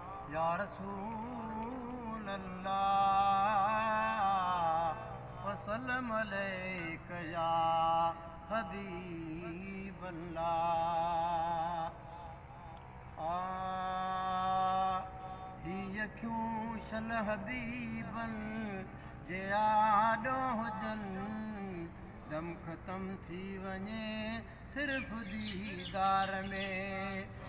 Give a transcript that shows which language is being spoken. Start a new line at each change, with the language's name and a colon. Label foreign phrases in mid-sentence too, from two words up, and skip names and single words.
Arabic: يا رسول الله، وسلم عليك يا حبيب الله۔
Sindhi: آ، هي اکيون شل حبيبن جي آڏو هجن، دم ختم ٿي وڃي صرف ديدار ۾۔